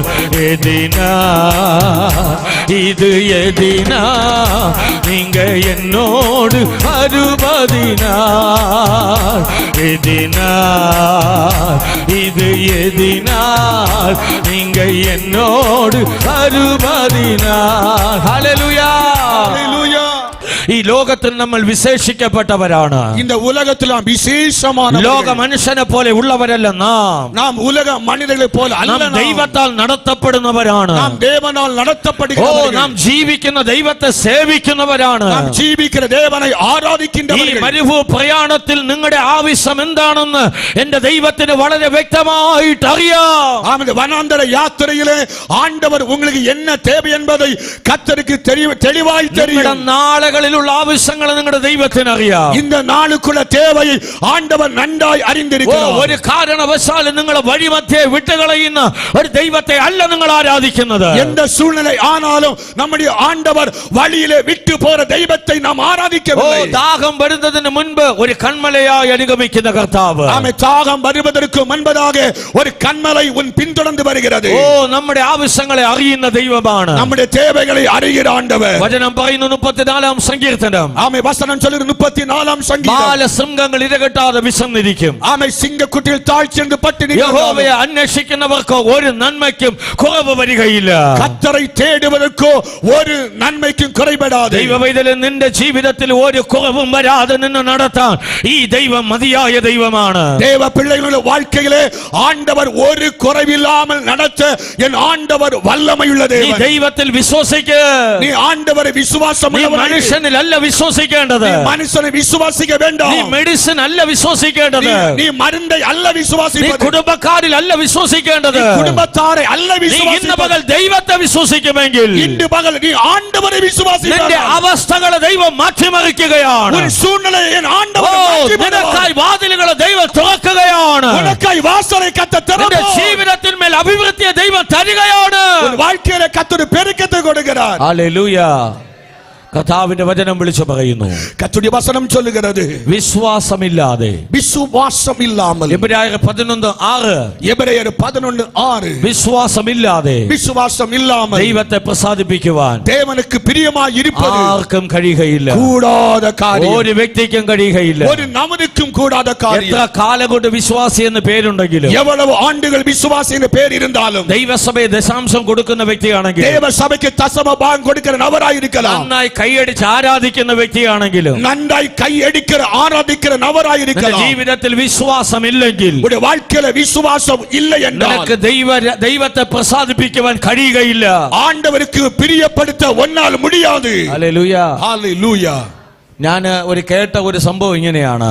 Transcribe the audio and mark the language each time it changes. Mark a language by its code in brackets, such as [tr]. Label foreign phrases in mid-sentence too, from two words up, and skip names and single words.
[ta] எதினா இது எதினா நீங்க என்னோடு அறுபதினார். எதினா இது எதினால் நீங்க என்னோடு அறுபதினார். ஹல்லேலூயா. ஹalleluya. [ml] ഈ ലോകത്തിൽ നമ്മൾ വിശേഷിക്കപ്പെട്ടവരാണ്. [ta] இந்த உலகத்தில் நாம் விசேஷமான [ml] ലോക മനുഷ്യനെ പോലെ ഉള്ളവരല്ല നാം. [ta] நாம் உலக மனிதர்களை போல அல்ல. [ml] നാം ദൈവത്താൽ നടത്തപ്പെടുന്നവരാണ്. [ta] நாம் தேவனால் [ml] ഓ, [ta] நடத்தப்படுகிறவர்கள். [ml] നാം ജീവിക്കുന്ന ദൈവത്തെ സേവിക്കുന്നവരാണ്. [ta] நாம் ஜீவிக்கிற தேவனை [ml] ഈ [ta] ஆராதிக்கின்றவர்கள். [ml] മരുഭൂ പ്രയാണത്തിൽ നിങ്ങളുടെ ആവശ്യം എന്താണെന്ന് എന്റെ ദൈവത്തിന് വളരെ വ്യക്തമായിട്ട് അറിയാം. [ta] ஆமென். வனாந்தர யாத்திரையிலே ஆண்டவர் உங்களுக்கு என்ன தேவை என்பதை கர்த்தருக்கு தெளிவாய் தெரியும். [ml] നിങ്ങളുടെ നാളുകളിൽ നാളിലുള്ള ആവശ്യങ്ങൾ നിങ്ങളുടെ ദൈവത്തിന് അറിയാം. [ta] இந்த நாளுக்குள்ள தேவையை ஆண்டவர் நன்றாய் அறிந்திருக்கிறார். [ml] ഒരു കാരണവശാലും നിങ്ങളെ വഴിമധ്യേ വിട്ടുകളയുന്ന ഒരു ദൈവത്തെ അല്ല നിങ്ങൾ ആരാധിക്കുന്നത്. [ta] எந்த சூழ்நிலை ஆனாலும் நம்முடைய ஆண்டவர் வழியிலே விட்டு போற தெய்வத்தை நாம் ஆராதிக்கவில்லை. [ml] ദാഹം വരുന്നതിന് മുൻപ് ഒരു കൺമലയായി അനുഗമിക്കുന്ന കർത്താവ്. [ta] ஆமென். தாகம் வருவதற்கு முன்பதாக ஒரு கன்மலை உன் பின்தொடர்ந்து வருகிறது. [ml] നമ്മുടെ ആവശ്യങ്ങളെ അറിയുന്ന ദൈവമാണ്. [ta] நம்முடைய தேவைகளை அறிகிற ஆண்டவர். [ml] വചനം പറയുന്നു 34-ാം സങ്കീർത്തനം. [ta] ஆமென். வசனம் சொல்லுது 34-ാം சங்கீதம். [ml] ബാലസിംഹങ്ങൾ ഇരകെട്ടാതെ വിശന്നിരിക്കും. [ta] ஆமென். சிங்கக்குட்டியில் தாழ்ச்சிந்து பட்டினி [ml] യഹോവയെ അന്വേഷിക്കുന്നവർക്ക് ഒരു നന്മയ്ക്കും കുറവ് വരികയില്ല. [ta] கர்த்தரை தேடுவதற்கோ ஒரு நன்மைக்கும் குறைபடாது. [ml] ദൈവവൈതലെ നിന്റെ ജീവിതത്തിൽ ഒരു കുറവും വരാതെ നിന്നെ നടത്താൻ ഈ ദൈവം മതിയായ ദൈവമാണ്. [ta] தேவ பிள்ளைகளுடைய வாழ்க்கையிலே ஆண்டவர் ஒரு குறைவில்லாமல் நடத்த என் ஆண்டவர் வல்லமையுள்ள [ml] നീ [ta] தேவன். [ml] ദൈവത്തിൽ വിശ്വസിക്ക. [ta] நீ ஆண்டவரை விசுவாசம் [ml] നീ മനുഷ്യനിലല്ല വിശ്വസിക്കേണ്ടത്. [ta] மனுஷனை விசுவாசிக்க [ml] നീ [ta] வேண்டாம். [ml] മെഡിസിൻ അല്ല വിശ്വസിക്കേണ്ടത്. [ta] நீ மருந்தை அல்ல [ml] നീ [ta] விசுவாசிப்பது. [ml] കുടുംബക്കാരിൽ അല്ല വിശ്വസിക്കേണ്ടത്. [ta] குடும்பத்தாரை அல்ல [ml] നീ ഇന്ന് [ta] விசுவாசிப்பது. [ml] പകൽ ദൈവത്തെ വിശ്വസിക്കുമെങ്കിൽ [ta] இன்று பகல் நீ ஆண்டவரை [ml] നിന്റെ [ta] விசுவாசிப்பாய். [ml] അവസ്ഥകളെ ദൈവം മാറ്റിമറിക്കുകയാണ്. [ta] உன் சூழ்நிலையை என் ஆண்டவர் [ml] നിനക്കായി വാതിലുകളെ ദൈവം തുറക്കുകയാണ്. [ta] உனக்காய் வாசலை கத்த [ml] നിന്റെ [ta] திறப்பார். [ml] ജീവിതത്തിന്മേൽ അഭിവൃദ്ധിയെ ദൈവം തരികയാണ്. [ta] உன் வாழ்க்கையில கர்த்தர் பெருக்கத்தை கொடுக்கிறார். [ml] ഹല്ലേലൂയ. കർത്താവിന്റെ വചനം വിളിച്ചു പറയുന്നു, [ta] கர்த்தருடைய வசனம் சொல்லுகிறது, [ml] വിശ്വാസമില്ലാതെ [ta] விசுவாசம் இல்லாமல். [ml] എബ്രായർ 11:6 [ta] எபிரேயர் 11:6 [ml] വിശ്വാസമില്ലാതെ [ta] விசுவாசம் இல்லாமல் [ml] ദൈവത്തെ പ്രസാദിപ്പിക്കുവാൻ [ta] தேவனுக்கு பிரியமாய் இருப்பது [ml] ആർക്കും കഴിയുകയില്ല. [ta] கூடாத காரியம். [ml] ഒരു വ്യക്തിക്കും കഴിയുകയില്ല. [ta] ஒரு நபருக்கும் கூடாத [ml] എത്ര [ta] காரியம். [ml] കാലം കൊണ്ട് വിശ്വാസി എന്ന് പേരുണ്ടെങ്കിലും, [ta] எவ்வளவு ஆண்டுகள் விசுவாசி என்ற பேர் இருந்தாலும், [ml] ദൈവസഭയെ ദശാംശം കൊടുക്കുന്ന വ്യക്തിയാണെങ്കിൽ, [ta] தேவ சபைக்கு தசம பாகம் கொடுக்கிற நபராய் இருக்கலாம், [ml] നന്നായി കൈയടിച്ച് ആരാധിക്കുന്ന വ്യക്തിയാണെങ്കിലും, [ta] நன்றாய் கை அடிக்கிற ஆராதிக்கிற நபராய் இருக்கலாம், [ml] ജീവിതത്തിൽ വിശ്വാസമില്ലെങ്കിൽ, [ta] உடைய வாழ்க்கையில விசுவாசம் இல்லை என்றால் [ml] നിനക്ക് ദൈവത്തെ പ്രസാദിപ്പിക്കുവാൻ കഴിയുകയില്ല. [ta] ஆண்டவருக்கு பிரியப்படுத்த ஒன்னால் முடியாது. [ml] ഹല്ലേലൂയ. [ta] ஹalleluya. [ml] ഞാൻ കേട്ട ഒരു സംഭവം ഇങ്ങനെയാണ്.